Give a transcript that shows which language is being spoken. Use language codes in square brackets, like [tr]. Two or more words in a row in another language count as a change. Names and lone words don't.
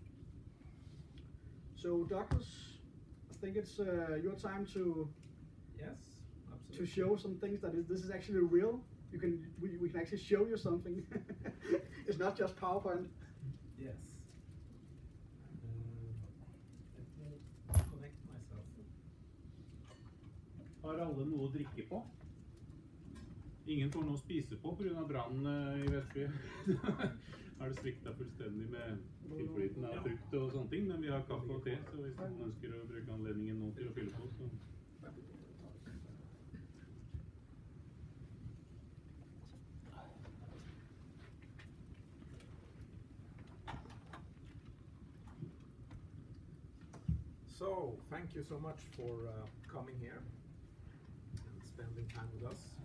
[en] So Douglas, I think it's your time to show some things that this is actually real. We can actually show you something. It's not just PowerPoint. Yes. Let me connect myself. [no] Har alle noe å drikke på? Ingen får noe å spise på grunn av brannen I Vestby. Har det sviktet fullstendig med tilflyten av frukt og sånne ting, men vi har kaffe og te, så hvis man ønsker å bruke anledningen nå til å fylle på, så... [en] So, thank you so much for coming here and spending time with us.